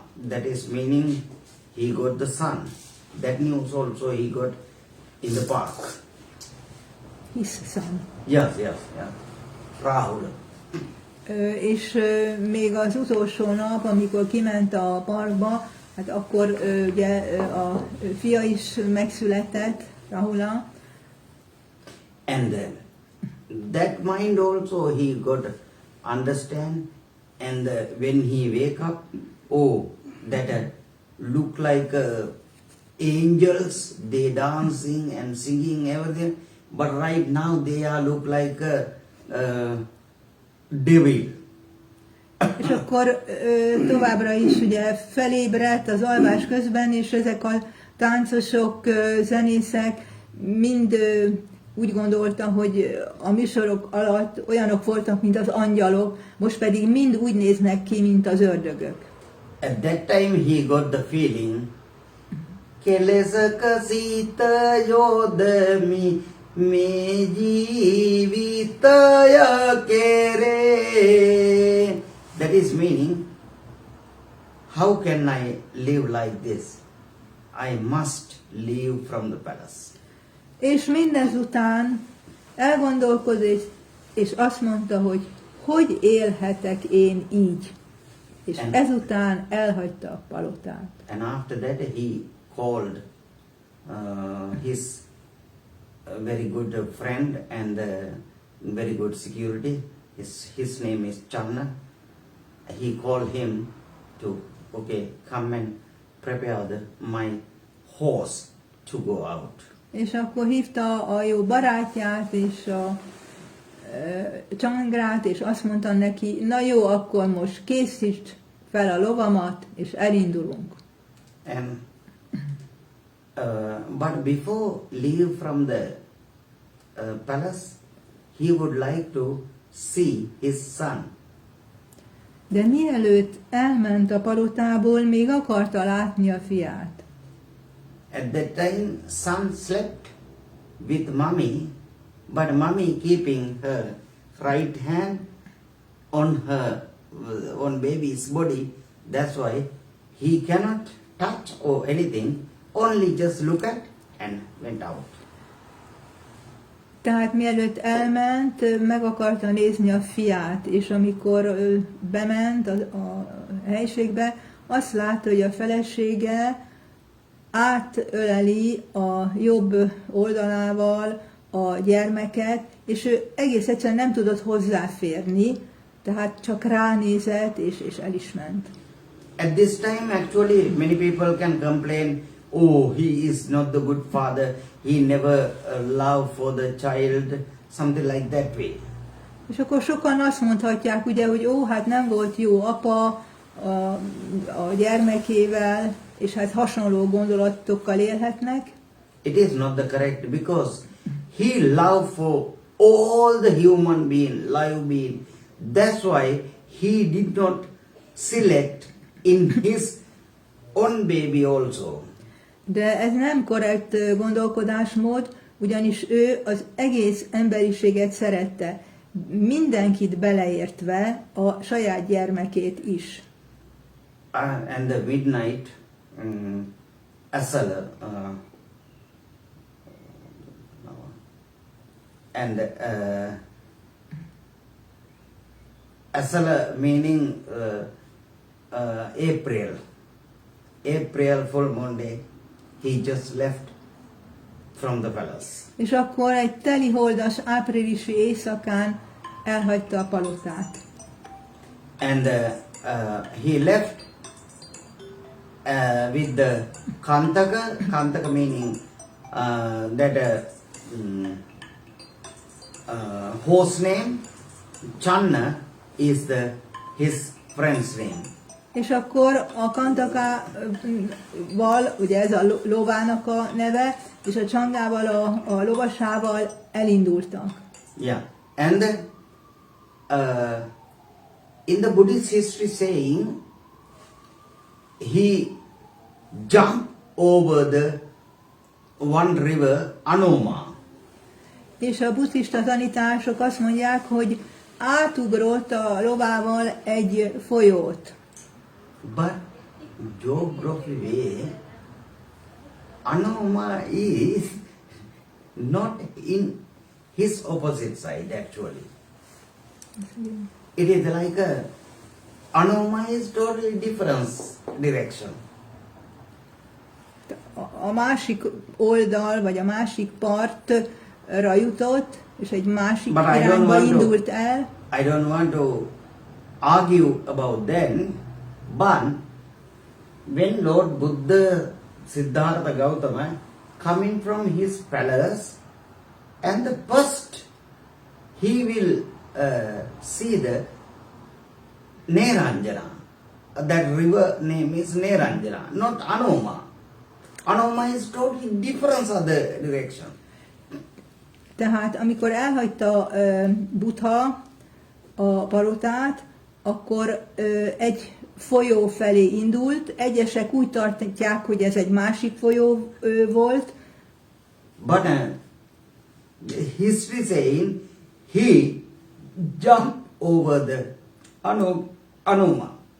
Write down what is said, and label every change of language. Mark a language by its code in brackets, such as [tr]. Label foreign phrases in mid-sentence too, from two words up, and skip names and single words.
[en] That is meaning he got the son. That news also he got in the park. His son. Yes, Rahul. [hu] És még az utolsó nap, amikor kiment a parkba, hát akkor ugye a fia is megszületett, Rahula. [en] And that mind also he got understand, and when he wake up, oh, that look like angels, they dancing and singing everything, but right now they are look like devil. [hu] És akkor továbbra is ugye felébredt az alvás közben, és ezek a táncosok, zenészek mind úgy gondolta, hogy a műsorok alatt olyanok voltak, mint az angyalok, most pedig mind úgy néznek ki, mint az ördögök. [en] At that time he got the feeling, [si] කෙලෙසකසිට යොදමි මෙජීවිතය කෙරේ. [en] That is meaning, how can I live like this? I must leave from the palace. [hu] És mindezután elgondolkozott, és azt mondta, hogy élhetek én így. És ezután elhagyta a palotát. [en] And after that he called his very good friend and very good security. His name is Channa. He called him to, okay, come and prepare my horse to go out. [hu] És akkor hívta a jó barátját és a Csangrát, és azt mondta neki, na jó, akkor most készítsd fel a lovamat, és elindulunk. [en] And but before leave from the palace, he would like to see his son. [hu] De mielőtt elment a palotából, még akarta látni a fiát. [en] At that time, son slept with mommy, but mommy keeping her right hand on baby's body. That's why he cannot touch or anything, only just look at and went out. [hu] Tehát mielőtt elment, meg akarta nézni a fiát, és amikor bement a helyiségbe, azt látta, hogy a felesége átöleli a jobb oldalával a gyermeket, és ő egész egyszerűen nem tudott hozzáférni, tehát csak ránézett, és el is ment. [en] At this time, actually, many people can complain, oh, he is not the good father, he never love for the child, something like that way. [hu] És akkor sokan azt mondhatják, ugye, hogy ó, hát nem volt jó apa a gyermekével, és hát hasonló gondolatokkal élhetnek. [en] It is not the correct, because he loved for all the human being, live being. That's why he did not select in his own baby also. [hu] De ez nem korrekt gondolkodásmód, ugyanis ő az egész emberiséget szerette, mindenkit beleértve a saját gyermekét is. [en] And the midnight, Asala, and Asala meaning April full moon day, he just left from the palace. [hu] És akkor egy teliholdas áprilisi éjszakán elhagyta a palotát. [en] And he left with the Kantaka meaning that horse name, Channa is his friend's name. [hu] És akkor a Kantakával, ugye ez a lovának a neve, és a Csangával, a lovasával elindultak. [en] Yeah, and in the Buddhist history saying, he jumped over the one river, Anoma. [hu] És a buddhista tanítások azt mondják, hogy átugrott a lovával egy folyót. [en] But geographically, Anoma is not in his opposite side actually. It is like Anoma is totally different direction. [hu] A másik oldal, vagy a másik partra jutott, és egy másik irányba indult el. [en] I don't want to argue about that, but when Lord Buddha Siddhartha Gautama coming from his palace, and the first he will see the Neranjana. That river name is Neranjana, not Anoma. Anoma is totally different other direction. [hu] Tehát amikor elhagyta Buddha a palotát, akkor egy folyó felé indult. Egyesek úgy tartják, hogy ez egy másik folyó volt. [en] But history saying he jumped over the Anoma.